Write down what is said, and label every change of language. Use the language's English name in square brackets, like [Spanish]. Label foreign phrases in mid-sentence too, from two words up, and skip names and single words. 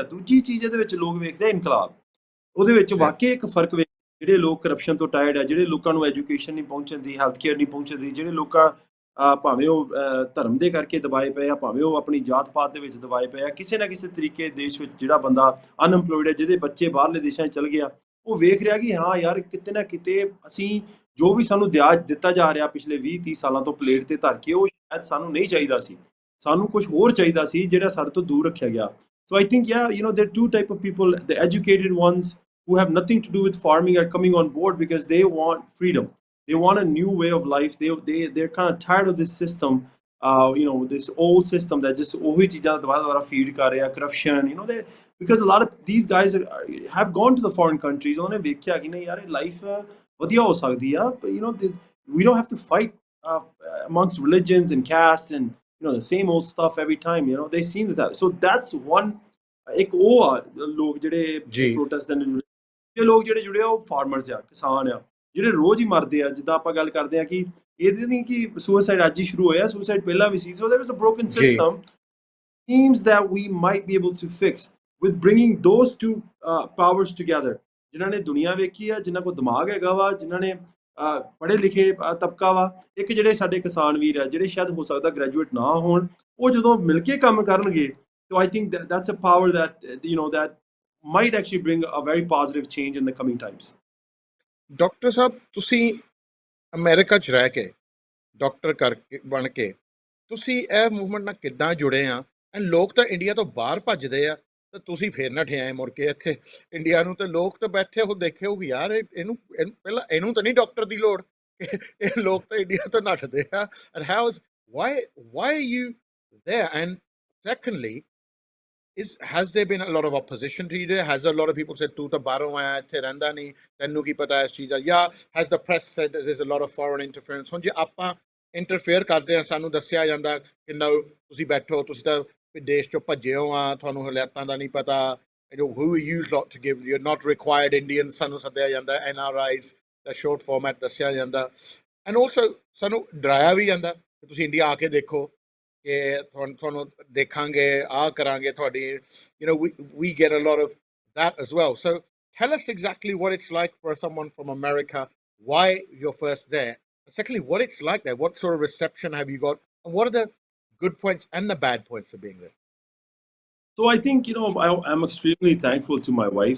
[Punjabi] ਦੂਜੀ ਚੀਜ਼ ਇਹਦੇ ਵਿੱਚ ਲੋਕ ਵੇਖਦੇ ਆ ਇਨਕਲਾਬ, ਉਹਦੇ ਵਿੱਚ ਵਾਕਈ ਇੱਕ ਫਰਕ ਵੇਖ, ਜਿਹੜੇ ਲੋਕ ਕਰਪਸ਼ਨ ਤੋਂ ਟਾਇਰਡ ਆ, ਜਿਹੜੇ ਲੋਕਾਂ ਨੂੰ ਐਜੂਕੇਸ਼ਨ ਨਹੀਂ ਪਹੁੰਚਦੀ, [English] health care [Punjabi] ਨਹੀਂ ਪਹੁੰਚਦੀ, ਜਿਹੜੇ ਲੋਕਾਂ ਭਾਵੇਂ ਉਹ ਧਰਮ ਦੇ ਕਰਕੇ ਦਬਾਏ ਪਏ ਆ, ਭਾਵੇਂ ਉਹ ਆਪਣੀ ਜਾਤ ਪਾਤ ਦੇ ਵਿੱਚ ਦਬਾਏ ਪਏ ਆ, ਕਿਸੇ ਨਾ ਕਿਸੇ ਤਰੀਕੇ ਦੇਸ਼ ਵਿੱਚ ਜਿਹੜਾ ਬੰਦਾ ਅਨਐਮਪਲੋਇਡ ਹੈ, ਜਿਹਦੇ ਬੱਚੇ ਬਾਹਰਲੇ ਦੇਸ਼ਾਂ 'ਚ ਚਲ ਗਿਆ, ਉਹ ਵੇਖ ਰਿਹਾ ਕਿ ਹਾਂ ਯਾਰ ਕਿਤੇ ਨਾ ਕਿਤੇ ਅਸੀਂ ਜੋ ਵੀ ਸਾਨੂੰ ਦਿਆਜ ਦਿੱਤਾ ਜਾ ਰਿਹਾ ਪਿਛਲੇ 20-30 ਸਾਲਾਂ ਤੋਂ ਪਲੇਟ ਤੇ ਧਰ ਕੇ, ਉਹ ਸ਼ਾਇਦ ਸਾਨੂੰ ਨਹੀਂ ਚਾਹੀਦਾ ਸੀ, ਸਾਨੂੰ ਕੁਝ ਹੋਰ ਚਾਹੀਦਾ ਸੀ ਜਿਹੜਾ ਸਾਡੇ ਤੋਂ ਦੂਰ ਰੱਖਿਆ ਗਿਆ। [English] So I think, there are two type of people. The educated ones who have nothing to do with farming are coming on board because they want freedom. They want a new way of life. They're kind of tired of this system, this old system that just [Punjabi] ਉਹੀ ਚੀਜ਼ਾਂ ਦੁਬਾਰਾ feed ਕਰ ਰਿਹਾ, [English] corruption, because a lot of these guys have gone to the foreign countries. [Punjabi] ਉਹਨਾਂ ਨੇ ਵੇਖਿਆ ਕਿ ਨਹੀਂ ਯਾਰ ਇਹ ਲਾਈਫ ਵਧੀਆ ਹੋ ਸਕਦੀ ਆ, [English] we don't have to fight amongst religions and castes and the same old stuff every time. They seem to that. So that's one. [Punjabi] ਇੱਕ ਉਹ ਆ ਲੋਕ ਜਿਹੜੇ ਪ੍ਰੋਟੈਸਟ ਦੇ ਇਹ ਲੋਕ ਜਿਹੜੇ ਜੁੜੇ ਆ ਉਹ ਫਾਰਮਰਸ ਆ, ਕਿਸਾਨ ਆ, ਜਿਹੜੇ ਰੋਜ਼ ਹੀ ਮਰਦੇ ਆ। ਜਿੱਦਾਂ ਆਪਾਂ ਗੱਲ ਕਰਦੇ ਆ ਕਿ ਇਹਦੇ ਨਹੀਂ ਕਿ ਸੁਸਾਈਡ ਅੱਜ ਹੀ ਸ਼ੁਰੂ ਹੋਇਆ, ਸੁਸਾਈਡ ਪਹਿਲਾਂ ਵੀ ਸੀ। [English] So there is a broken system seems that we might be able to fix with bringing those two powers together, [Punjabi] ਜਿਨ੍ਹਾਂ ਨੇ ਦੁਨੀਆ ਵੇਖੀ ਆ, ਜਿਨ੍ਹਾਂ ਕੋਲ ਦਿਮਾਗ ਹੈਗਾ ਵਾ, ਜਿਨ੍ਹਾਂ ਨੇ ਪੜ੍ਹੇ ਲਿਖੇ ਤਬਕਾ ਵਾ, ਇੱਕ ਜਿਹੜੇ ਸਾਡੇ ਕਿਸਾਨ ਵੀਰ ਆ ਜਿਹੜੇ ਸ਼ਾਇਦ ਹੋ ਸਕਦਾ ਗ੍ਰੈਜੂਏਟ ਨਾ ਹੋਣ, ਉਹ ਜਦੋਂ ਮਿਲ ਕੇ ਕੰਮ ਕਰਨਗੇ, [English] so I think that's a power that that might actually bring a very positive change in the coming times. [Punjabi] ਡਾਕਟਰ ਸਾਹਿਬ, ਤੁਸੀਂ ਅਮਰੀਕਾ 'ਚ ਰਹਿ ਕੇ ਡਾਕਟਰ ਕਰਕੇ ਬਣ ਕੇ ਤੁਸੀਂ ਇਹ ਮੂਵਮੈਂਟ ਨਾਲ ਕਿੱਦਾਂ ਜੁੜੇ ਆ? ਐਂਡ ਲੋਕ ਤਾਂ ਇੰਡੀਆ ਤੋਂ ਬਾਹਰ ਭੱਜਦੇ ਆ ਤੇ ਤੁਸੀਂ ਫੇਰ ਨੱਠੇ ਆਏ ਮੁੜ ਕੇ ਇੱਥੇ ਇੰਡੀਆ ਨੂੰ, ਤੇ ਲੋਕ ਤਾਂ ਬੈਠੇ ਉਹ ਦੇਖੇ ਹੋ ਕਿ ਯਾਰ ਇਹਨੂੰ ਪਹਿਲਾਂ ਇਹਨੂੰ ਤਾਂ ਨਹੀਂ ਡਾਕਟਰ ਦੀ ਲੋੜ, ਇਹ ਲੋਕ ਤਾਂ ਇੰਡੀਆ ਤੋਂ ਨੱਠਦੇ ਆ। [English] ਐਂਡ why are you there? And secondly, has there been a lot of opposition to you there? Has a lot of people said [Punjabi] ਤੂੰ ਤਾਂ ਬਾਹਰੋਂ ਆਇਆ, ਇੱਥੇ ਰਹਿੰਦਾ ਨਹੀਂ, ਤੈਨੂੰ ਕੀ ਪਤਾ ਇਸ ਚੀਜ਼ ਦਾ? [English] ਜਾਂ has the press said that there's a lot of foreign interference? [Punjabi] ਹੁਣ ਜੇ ਆਪਾਂ ਇੰਟਰਫੇਅਰ ਕਰਦੇ ਆ, ਸਾਨੂੰ ਦੱਸਿਆ ਜਾਂਦਾ ਕਿ no, ਤੁਸੀਂ ਬੈਠੋ, ਤੁਸੀਂ ਤਾਂ ਦੇਸ਼ ਚੋਂ ਭੱਜੇ ਹੋ ਆ, ਤੁਹਾਨੂੰ ਹਾਲਾਤਾਂ ਦਾ ਨਹੀਂ ਪਤਾ, [English] who are you lot to give, you're not required Indians, [Punjabi] ਸਾਨੂੰ ਸੱਦਿਆ ਜਾਂਦਾ, NRIs ਦਾ [English] short format [Punjabi] ਦੱਸਿਆ ਜਾਂਦਾ, [English] and also [Punjabi] ਸਾਨੂੰ ਡਰਾਇਆ ਵੀ ਜਾਂਦਾ ਕਿ ਤੁਸੀਂ ਇੰਡੀਆ ਆ ਕੇ ਦੇਖੋ ਕਿ ਤੁਹਾਨੂੰ ਦੇਖਾਂਗੇ, ਆਹ ਕਰਾਂਗੇ ਤੁਹਾਡੀ, [English] we get a lot of that as well. So tell us exactly what it's like for someone from America, why you're first there, and secondly, what it's like there, what sort of reception have you got, and what are the good points and the bad points of being there? So I think, I'm extremely thankful to my wife.